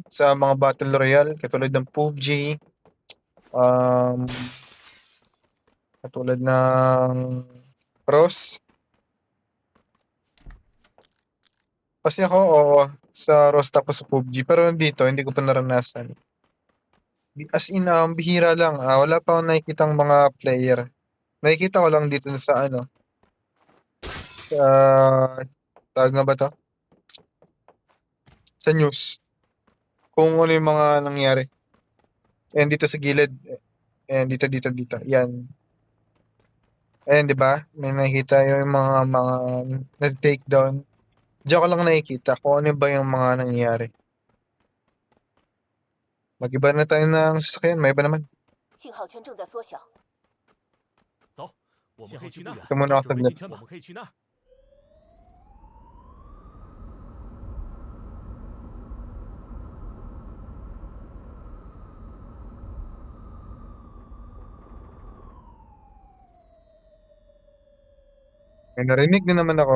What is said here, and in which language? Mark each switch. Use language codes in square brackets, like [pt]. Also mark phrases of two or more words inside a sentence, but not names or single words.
[tl] Sa mga [en] battle royale, [tl] katulad ng PUBG, um, katulad ng Cross? Kasi ako, oo, sa Ross tapos sa PUBG. Pero dito, hindi ko pa naranasan. [en] As in, [tl] bihira lang. Wala pa akong nakikitang mga player. Nakikita ko lang dito sa ano, tawag nga ba to? Sa news. Kung ano yung mga nangyari. Ayan dito sa gilid. Ayan dito. Yan. Ayan, di ba? May nakikita yung mga nag-take down. Diyan ko lang nakikita kung ano ba yung mga nangyayari. Mag-iba na tayo ng sasakyan. May iba naman. [zh] 信号圈正在缩小，走，我们可以去那儿。 [tl] Ito muna ako [zh] 准备 [tl] saglit. [zh] 进圈吧，我们可以去那儿。 [tl] May narinig din naman ako.